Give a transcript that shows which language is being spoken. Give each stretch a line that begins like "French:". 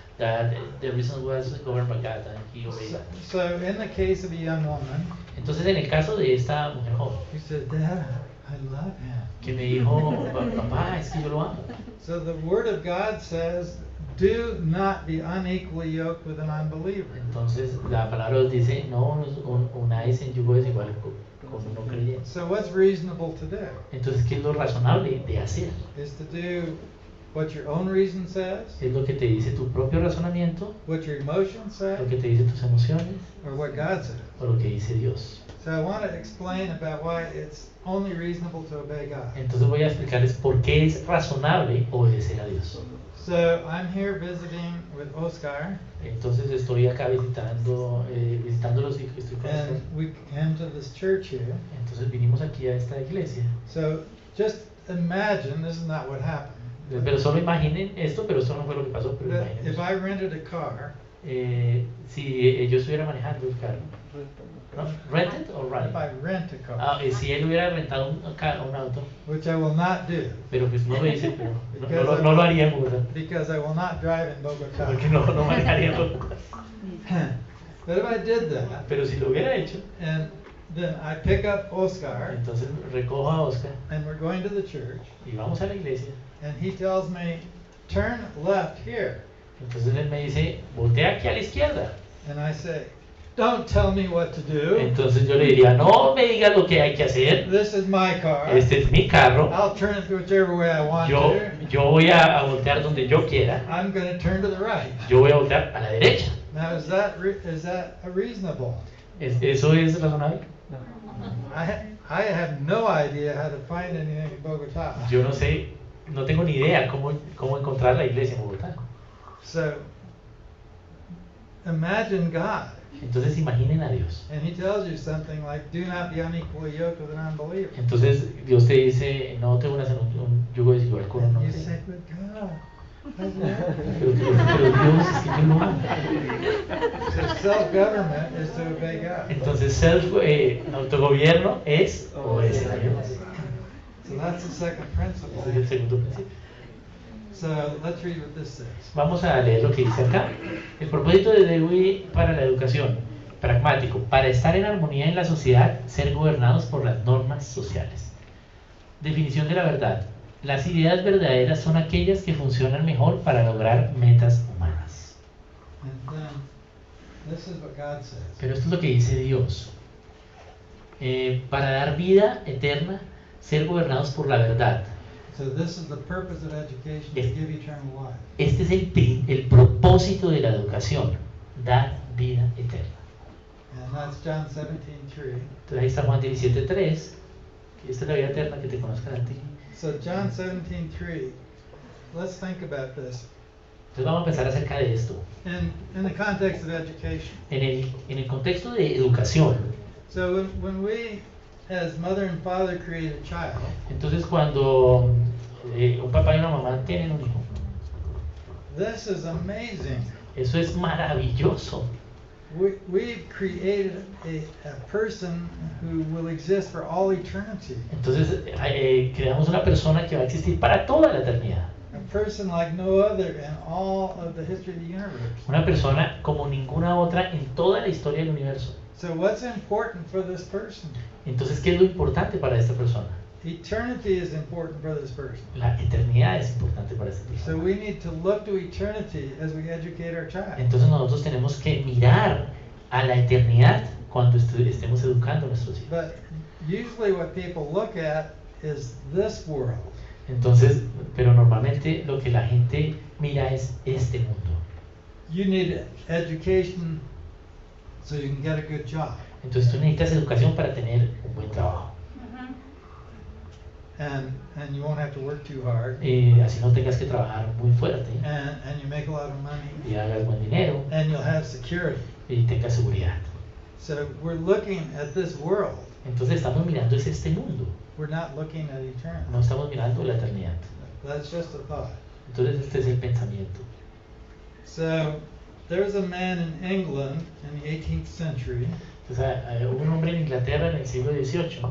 English: That the reason was governed by God and he obeyed. So in the case of a young woman,
Spanish: Entonces, en el caso de esta mujer joven,
English: who said, Dad, I love him.
Spanish: que me dijo, papá, es que yo lo amo.
English: So the Word of God says, do not be unequally yoked with an unbeliever.
Spanish: Entonces, la palabra nos dice, no unáis en yugo desigual con uno creyente.
English: So what's reasonable to do?
Spanish: Entonces, ¿qué es lo razonable de hacer?
English: Is to do what your own reason says,
Spanish: ¿Es lo que te dice tu propio razonamiento?
English: what your emotions say,
Spanish: ¿Lo que te dice tus emociones?
English: or what God says.
Spanish: o lo que dice Dios.
English: So I want to explain about why it's only reasonable to obey God.
Spanish: Entonces voy a explicarles por qué es razonable obedecer a Dios.
English: So I'm here visiting with Oscar,
Spanish: Entonces estoy acá visitándolos y estoy con
English: and
Spanish: Oscar.
English: we came to this church here.
Spanish: Entonces vinimos aquí a esta iglesia.
English: So just imagine, this is not what happened.
Spanish: Pero solo imaginen esto, pero esto no fue lo que pasó, pero
English: That
Spanish: imaginen
English: if
Spanish: eso.
English: I rented a car,
Spanish: Si yo estuviera manejando el carro, ¿no? ¿Rented o
English: if ride? I rent a car,
Spanish: Si él hubiera rentado un auto,
English: which I will not do,
Spanish: pero pues no lo hice, pero no lo haría en Bogotá,
English: because I will not drive in Bogota.
Spanish: porque no manejaría en Bogotá.
English: But if I did that,
Spanish: Pero si lo hubiera hecho,
English: and then I pick up Oscar,
Spanish: entonces recojo a Oscar
English: and we're going to the church,
Spanish: y vamos a la iglesia.
English: and he tells me, turn left here.
Spanish: Entonces él me dice, voltea aquí a la izquierda.
English: And I say, don't tell me what to do.
Spanish: Entonces yo le diría, no me digas lo que hay que hacer.
English: This is my car.
Spanish: Este es mi carro.
English: I'll turn it whichever way I want
Spanish: Yo
English: to.
Spanish: voy a voltear donde yo quiera.
English: I'm going to turn to the right.
Spanish: Yo voy a voltear a la derecha.
English: Now, is that reasonable?
Spanish: ¿Eso es razonable?
English: I have no idea how to find anything in Bogota.
Spanish: Yo no sé, no tengo ni idea cómo encontrar la iglesia en Bogotá.
English: So, imagine God.
Spanish: Entonces imaginen a Dios.
English: And he tells you something like, do not be unequally yoked with an unbeliever.
Spanish: Entonces Dios te dice, no te unas en un yugo desigual con un
English: And you
Spanish: hombre.
English: say, but God.
Spanish: Pero Dios es que yo no.
English: So self-government is to obey God.
Spanish: Entonces autogobierno es obedecer a Dios.
English: So that's the second principle.
Spanish: Ese es el segundo principio.
English: So let's read what this says.
Spanish: Vamos a leer lo que dice acá. El propósito de Dewey para la educación, pragmático, para estar en armonía en la sociedad, ser gobernados por las normas sociales. Definición de la verdad. Las ideas verdaderas son aquellas que funcionan mejor para lograr metas humanas.
English: And then this is what God says.
Spanish: Pero esto es lo que dice Dios. Para dar vida eterna, ser gobernados por la verdad.
English: So this is the purpose of education, to give eternal life.
Spanish: Este es el propósito de la educación, dar vida eterna.
English: And that's John 17:3.
Spanish: Entonces ahí está Juan 17:3. Esta es la vida eterna, que te conozcan a ti.
English: So John 17:3. Let's think about this.
Spanish: Entonces vamos a pensar acerca de esto.
English: In the context of education.
Spanish: En el contexto de educación,
English: So when we, as mother and father, create a child,
Spanish: entonces cuando un papá y una mamá tienen un hijo,
English: this is amazing.
Spanish: eso es maravilloso.
English: We've created a person who will exist for all eternity.
Spanish: Entonces creamos una persona que va a existir para toda la eternidad.
English: A person like no other in all of the history of the universe.
Spanish: Una persona como ninguna otra en toda la historia del universo.
English: So what's important for this person?
Spanish: Entonces, ¿qué es lo importante para esta persona?
English: Eternity is important for this person.
Spanish: La eternidad es importante para esta
English: So
Spanish: persona.
English: we need to look to eternity as we educate our child.
Spanish: Entonces nosotros tenemos que mirar a la eternidad cuando estemos educando a nuestros hijos.
English: But usually what people look at is this world.
Spanish: Entonces, pero normalmente lo que la gente mira es este mundo.
English: You need education so you can get a good job.
Spanish: Entonces tú necesitas educación para tener un buen trabajo.
English: And you won't have to work too hard.
Spanish: Así no tengas que trabajar muy fuerte
English: And you make a lot of money.
Spanish: y hagas buen dinero
English: And you'll have security.
Spanish: y tengas seguridad.
English: So we're looking at this world.
Spanish: Entonces estamos mirando es este mundo,
English: We're not looking at eternity.
Spanish: no estamos mirando la eternidad.
English: That's just a thought.
Spanish: Entonces este es el pensamiento.
English: So there was a man in England in the 18th century,
Spanish: Entonces hubo un hombre en Inglaterra en el siglo XVIII.